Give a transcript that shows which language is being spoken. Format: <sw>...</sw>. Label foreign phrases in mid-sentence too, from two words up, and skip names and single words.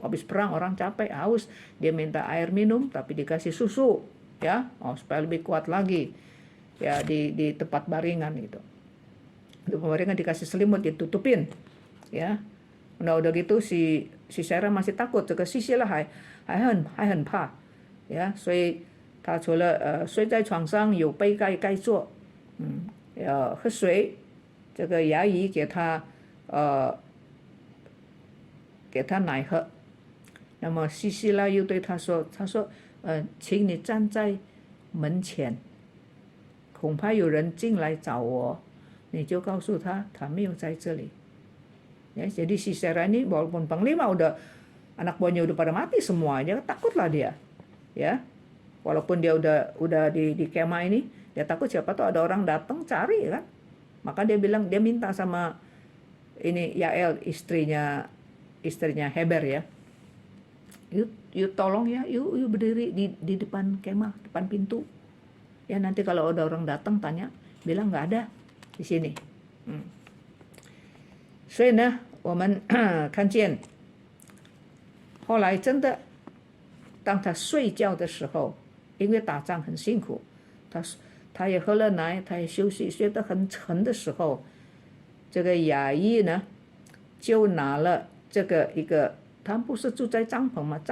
<id>Habis perang orang capek, haus, dia minta air minum tapi dikasih susu, ya, supaya lebih kuat lagi, ya, di tempat baringan itu. Di baringan dikasih selimut, ditutupin, ya. Udah gitu si Sisera masih takut,</id> <zh>这个西西拉还很怕， ya， 所以他除了睡在床上有被盖住， 要喝水， 这个牙医给他奶喝。那么西西拉又对他说，请你站在门前， 恐怕有人进来找我， 你就告诉他没有在这里。</zh> <id>Ya, jadi Sisera ini walaupun panglima anak buahnya udah pada mati semuanya, takutlah dia, ya. Walaupun dia udah di kemah ini, dia takut siapa tuh ada orang datang cari kan. Maka dia minta sama ini Yael, istrinya Heber ya. Yuk tolong ya, yuk berdiri di depan kemah, depan pintu. Ya, nanti kalau ada orang datang tanya, bilang nggak ada di sini.</id> <zh>所以呢，我们看见后来真的，当他睡觉的时候，因为打仗很辛苦，他也喝了奶，他也休息，睡得很沉的时候，这个雅伊呢就拿了这个一个，他不是住在帐篷吗？</zh>